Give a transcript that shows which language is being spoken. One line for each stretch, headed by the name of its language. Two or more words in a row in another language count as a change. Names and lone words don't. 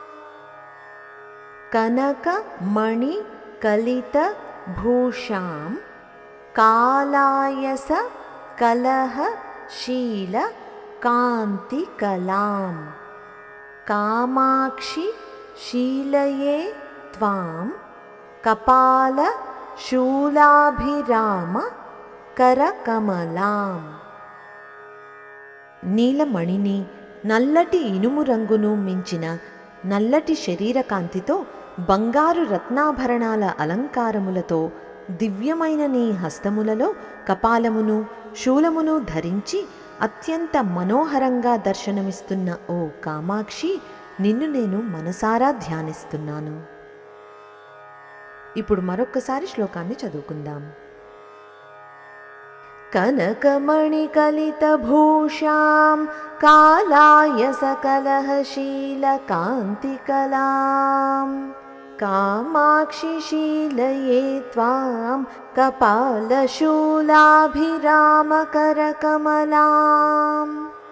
Sanskrit: कनकमणिकलितभूषां कालायस कलहशीलकान्तिकलां कामाक्षि शीलये त्वां कपालशूलाभिरामकरकमलाम्।
Telugu: నీలమణిని నల్లటి ఇనుము రంగును మించిన నల్లటి శరీరకాంతితో బంగారు రత్నాభరణాల అలంకారములతో దివ్యమైన నీ హస్తములలో కపాలమును శూలమును ధరించి అత్యంత మనోహరంగా దర్శనమిస్తున్న ఓ కామాక్షి, నిన్ను నేను మనసారా ధ్యానిస్తున్నాను. ఇప్పుడు మరొక్కసారి శ్లోకాన్ని చదువుకుందాం.
Sanskrit: कनकमणिकलितभूषां कालाय सकलहशीलकान्तिकलां कामाक्षि शीलये त्वां कपालशूलाभिरामकरकमलाम्।